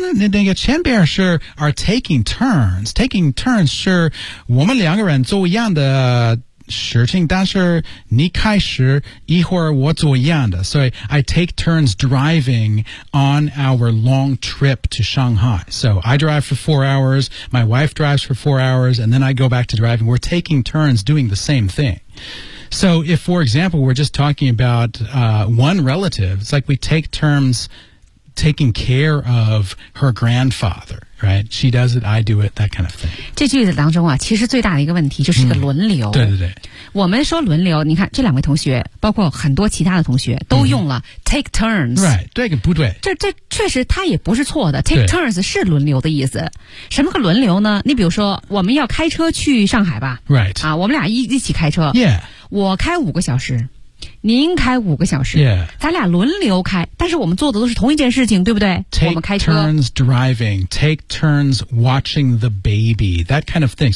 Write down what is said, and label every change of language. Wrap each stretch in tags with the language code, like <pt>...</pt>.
<zh>那个前边是</zh> <en>are taking turns</en> <zh>是我们两个人做一样的事情但是你开始一会儿我做一样的所以</zh> <en>I take turns driving on our long trip to Shanghai so I drive for 4 hours my wife drives for 4 hours and then I go back to driving we're taking turns doing the same thing so if for example we're just talking about one relative it's like we take turns taking care of her grandfather right she does it I do it that kind of thing</en> <zh>这句子当中啊，其实最大的一个问题就是个轮流。对对对，我们说轮流，你看这两位同学，包括很多其他的同学，都用了</zh> <en>take turns。 Right，</en> <zh>对不对？这确实它也不是错的 ，</zh> <en>take turns</en> <zh>是轮流的意思。什么个轮流呢？你比如说，我们要开车去上海吧</zh> <en>？Right，</en> <zh>啊，我们俩一起开车。</zh> <en>Yeah，</en> <zh>我开五个小时。您开五个小时、</zh> <en>yeah.</en> <zh>咱俩轮流开，但是我们做的都是同一件事情，对不对？</zh> <en>Take</en> <zh>我们开车</zh> <en>turns driving, take turns watching the baby, that kind of thing.</en>